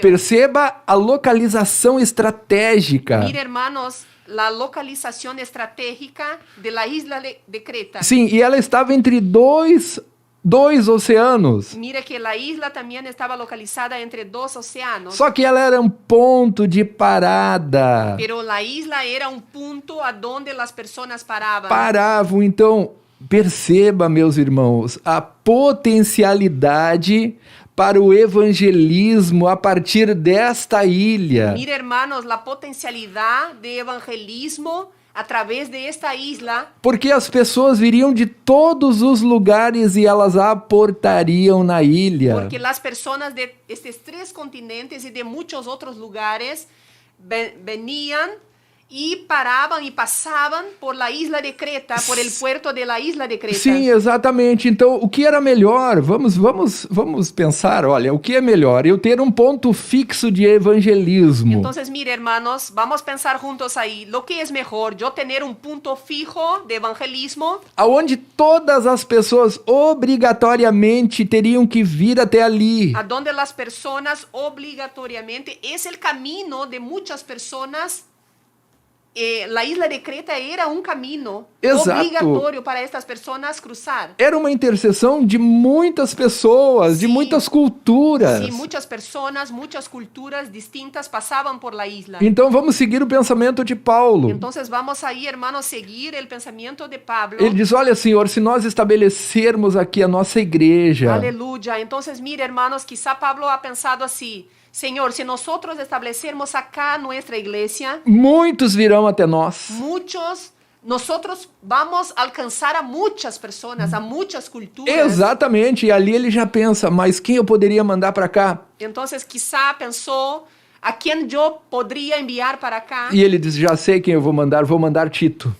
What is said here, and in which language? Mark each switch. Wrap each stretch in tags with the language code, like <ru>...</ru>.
<pt>Perceba a localização estratégica.</pt> <es>Mira, hermanos, la localización estratégica de la isla de Creta.</es> <pt>Sim, e ela estava entre dois oceanos.</pt> <es>Mira que la isla también estaba localizada entre 2 océanos.</es> <pt>Só que ela era um ponto de parada.</pt> <es>Pero la isla era un punto a donde las personas paraban.</es> <pt>Paravam. Então, perceba, meus irmãos, a potencialidade para o evangelismo a partir desta ilha.</pt> <es>Mira, hermanos, la potencialidad de evangelismo a través de esta isla,</es> <pt>Porque as pessoas viriam de todos os lugares e elas aportariam na ilha.</pt> <es>porque las personas de estos 3 continentes y de muchos otros lugares venían y paraban y pasaban por la isla de Creta, por el puerto de la isla de Creta.</es> <pt>Sim, exatamente. Então, o que era melhor? Vamos pensar, olha, o que é melhor? Eu ter um ponto fixo de evangelismo.</pt> <es>Entonces, mire, hermanos, vamos a pensar juntos ahí. Lo que es mejor, yo tener un punto fijo de evangelismo,</es> <pt>Aonde todas as pessoas obrigatoriamente teriam que vir até ali.</pt> <es>a donde las personas obligatoriamente, es el camino de muchas personas. La isla de Creta era un camino</es> <pt>Exato.</pt> <es>obligatorio para estas personas cruzar.</es> <pt>Era uma interseção de muitas pessoas, de Sim. muitas culturas.</pt> <es>Sí, muchas personas, muchas culturas distintas pasaban por la isla.</es> <pt>Então vamos seguir o pensamento de Paulo.</pt> <es>Entonces vamos ahí, hermanos, seguir el pensamiento de Pablo.</es> <pt>Ele diz: olha, Senhor, se nós estabelecermos aqui a nossa igreja,</pt> <es>Aleluya. Entonces, mire, hermanos, quizá Pablo ha pensado así: Señor, si nosotros establecermos acá nuestra iglesia,</es> <pt>muitos virão até nós.</pt> <es>nosotros vamos a alcanzar a muchas personas, a muchas culturas.</es> <pt>Exatamente, e ali ele já pensa, mas quem eu poderia mandar para cá?</pt> <es>Entonces, quizá pensó: ¿a quién yo podría enviar para acá?</es> <pt>E ele diz, já sei quem eu vou mandar Tito.</pt>